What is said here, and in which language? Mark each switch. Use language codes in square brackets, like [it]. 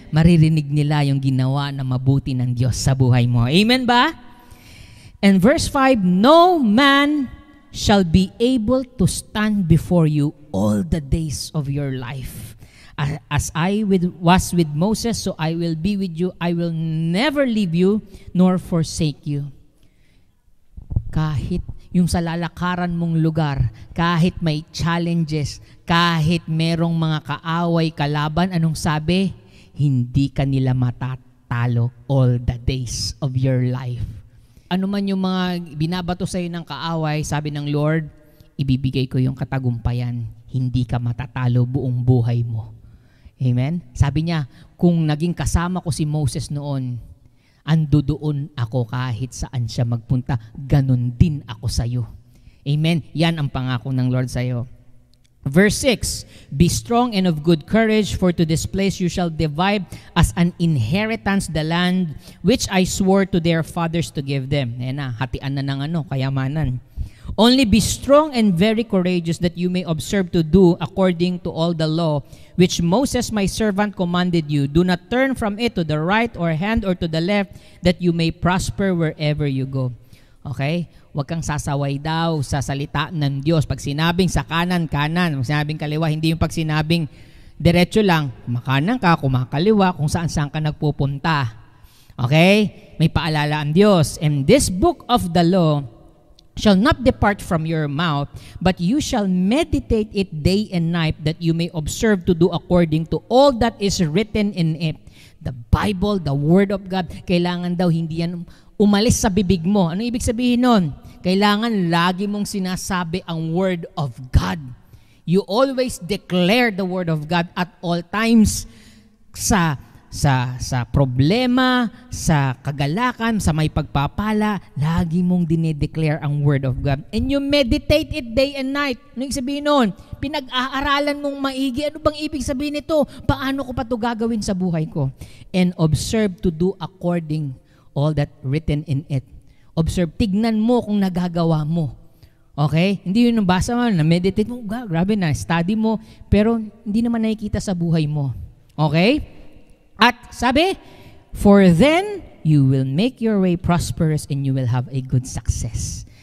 [tl] Maririnig nila yung ginawa na mabuti ng Diyos sa buhay mo. Amen ba? [en] And verse 5, no man shall be able to stand before you all the days of your life. As was with Moses, so I will be with you. I will never leave you nor forsake you. [tl] Kahit yung sa lalakaran mong lugar, kahit may challenges, kahit merong mga kaaway, kalaban, anong sabi? Hindi ka nila matatalo [en] all the days of your life. [tl] Ano man yung mga binabato sa iyo ng kaaway, sabi ng Lord, ibibigay ko yung katagumpayan. Hindi ka matatalo buong buhay mo. Amen? Sabi niya, kung naging kasama ko si Moses noon, ando doon ako kahit saan siya magpunta, ganun din ako sa iyo. Amen? Yan ang pangako ng Lord sa iyo. [en] Verse 6, be strong and of good courage, for to this place you shall divide as an inheritance the land which I swore to their fathers to give them. [tl] Ayan na, hatian na ng kayamanan. [en] Only be strong and very courageous, that you may observe to do according to all the law which Moses my servant commanded you. Do not turn from it to the right or hand or to the left, that you may prosper wherever you go. Okay? [tl] Huwag kang sasaway daw sa salita ng Diyos. Pag sinabing sa kanan, kanan. Pag sinabing kaliwa, hindi yung pag sinabing diretso lang, kumakanan ka, kumakaliwa, kung saan-saan ka nagpupunta. Okay? May paalala ang Diyos. [en] And this book of the law shall not depart from your mouth, but you shall meditate it day and night, that you may observe to do according to all that is written in it. The Bible, the Word of God, [tl] kailangan daw hindi yan umalis sa bibig mo. Ano ibig sabihin nun? Kailangan lagi mong sinasabi ang Word of God. [en] You always declare the Word of God at all times, [tl] sa problema, sa kagalakan, sa may pagpapala, lagi mong dinedeclare ang Word of God. [en] And you meditate it day and night. [tl] Ano ibig sabihin nun? Pinag-aaralan mong maigi. Ano bang ibig sabihin nito? Paano ko pa ito gagawin sa buhay ko? [en] And observe to do according all that written in it. [tl] Observe, tignan mo kung nagagawa mo. Okay? Hindi yun nabasa mo, na-meditate mo, grabe na, study mo, pero hindi naman nakikita sa buhay mo. Okay? At sabi, [en] for then you will make your way prosperous and you will have a good success.